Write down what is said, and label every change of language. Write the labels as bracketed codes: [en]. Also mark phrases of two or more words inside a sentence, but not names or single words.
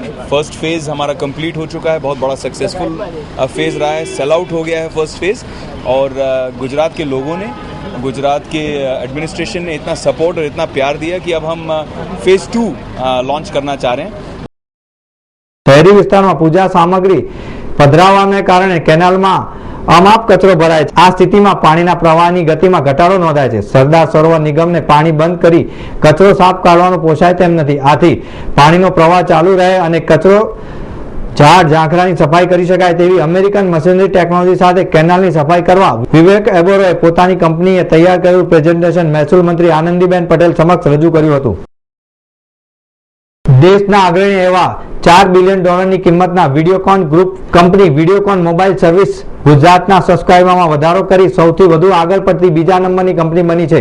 [en] first phase [hi] हमारा कंप्लीट हो चुका है, बहुत बड़ा [en] successful phase [hi] रहा है। [en] sell out [hi] हो गया है [en] first phase [hi] और गुजरात के लोगों ने, गुजरात के एडमिनिस्ट्रेशन ने इतना सपोर्ट और इतना प्यार दिया कि अब हम [en] phase 2 launch [hi] करना चाह रहे हैं। [gu] શહેરી વિસ્તારોમાં પૂજા સામગ્રી પધરાવવાને કારણે કેનાલમાં અમાપ કચરો ભરાય છે। આ સ્થિતિમાં પાણીના પ્રવાહની ગતિમાં ઘટાડો નોંધાય છે। સરદાર સરોવર નિગમને પાણી બંધ કરી કચરો સાફ કાઢવાનું પોસાય તેમ નથી। આથી પાણીનો પ્રવાહ ચાલુ રહે અને કચરો ઝાડ ઝાંખરાની સફાઈ કરી શકાય તેવી [en] American machinery technology [gu] સાથે કેનાલની સફાઈ કરવા વિવેક ઓબેરોયે પોતાની કંપનીએ તૈયાર કરેલું પ્રેઝન્ટેશન મહેસૂલ મંત્રી આનંદીબેન પટેલ સમક્ષ રજૂ કર્યું હતું। દેશના અગ્રણી એવા $4 બિલિયન ની કિંમતના વિડીયોકોન [en] group company [gu] વિડીયોકોન મોબાઈલ સર્વિસ ગુજરાતના સબસ્ક્રાઇબરમાં વધારો કરી સૌથી વધુ આગળ પડતી બીજા નંબરની કંપની બની છે।